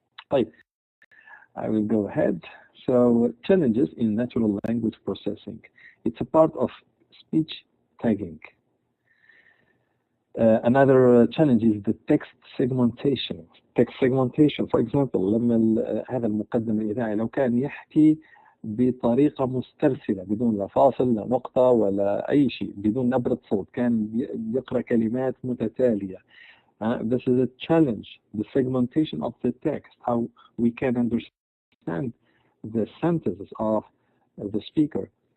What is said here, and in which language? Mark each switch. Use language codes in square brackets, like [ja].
[en] طيب, I will go ahead. So challenges in natural language processing. It's a part of speech tagging. Another challenge is the text segmentation. text segmentation for example. [ar] لما هذا المقدم الإذاعي لو كان يحكي بطريقة مسترسلة بدون لا فاصل لا نقطة ولا أي شيء، بدون نبرة صوت، كان يقرأ كلمات متتالية. [en] This is a challenge, the segmentation of the text, how we can understand the sentences of the speaker.